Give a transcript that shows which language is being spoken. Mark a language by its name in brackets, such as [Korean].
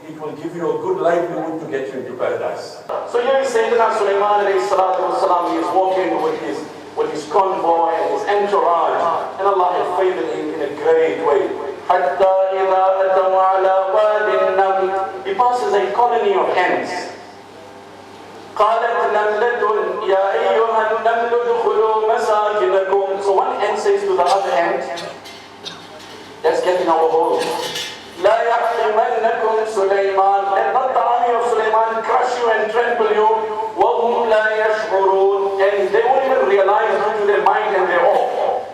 [English] It will give you a good livelihood to get you into paradise. So here is Sayyidina Suleiman alayhi salatu wasalam. He is walking with his convoy and his entourage. And Allah had favored him in a great way. [Arabic] حَتَّى إِذَا أَتَوْا عَلَى وَادِ النَّمْلِ. [English] He passes a colony of ants. [Arabic] قالت نملة يا أيها النمل ادخلوا مساكنكم. [English] So one ant says to the other ant, let's get in our hole. [Arabic] لا يحطمنكم سليمان. [English] Let not the army of Suleiman crush you and trample you. [Arabic] وهم لا يشعرون. [English] And they won't even realize due to their mind and their awe.